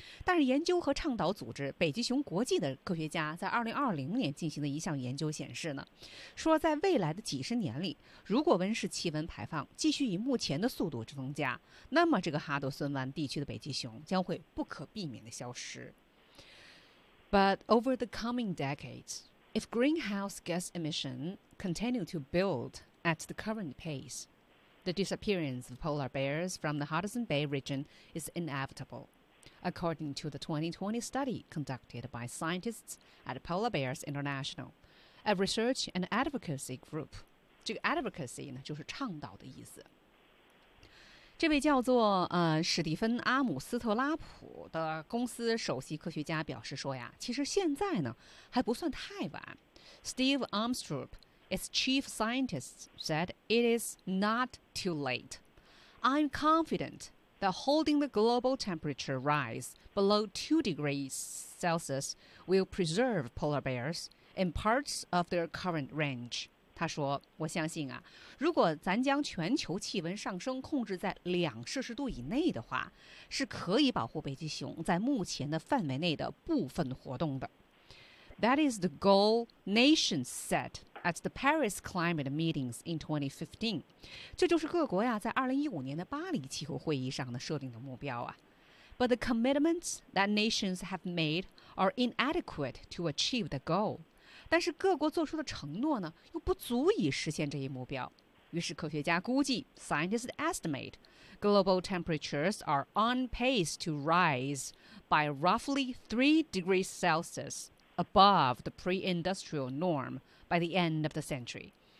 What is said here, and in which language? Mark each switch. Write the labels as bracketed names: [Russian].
[Chinese] 但是研究和倡导组织北极熊国际的科学家在2020年进行的一项研究显示呢，说在未来的几十年里，如果温室气温排放继续以目前的速度增加，那么这个哈德逊湾地区的北极熊将会不可避免的消失。 [English] But over the coming decades, if greenhouse gas emissions continue to build at the current pace, the disappearance of polar bears from the Hudson Bay region is inevitable, according to the 2020 study conducted by scientists at Polar Bears International, a research and advocacy group. [Chinese] 这个 advocacy 呢，就是倡导的意思。这位叫做史蒂芬阿姆斯特拉普的公司首席科学家表示说呀，其实现在呢还不算太晚。 [English] Steve Armstrong, its chief scientist, said it is not too late. I'm confident that holding the global temperature rise below 2 degrees Celsius will preserve polar bears in parts of their current range. [Chinese] 他说，我相信啊，如果咱将全球气温上升控制在2摄氏度以内的话，是可以保护北极熊在目前的范围内的部分活动的。 [English] That is the goal nations set at the Paris climate meetings in 2015. [Chinese] 这就是各国呀在2015年的巴黎气候会议上的设定的目标啊。 [English] But the commitments that nations have made are inadequate to achieve the goal. [Chinese] 但是各国做出的承诺呢，又不足以实现这一目标。于是科学家估计 [English] ，scientists estimate global temperatures are on pace to rise by roughly 3 degrees Celsius above the pre-industrial norm by the end of the century。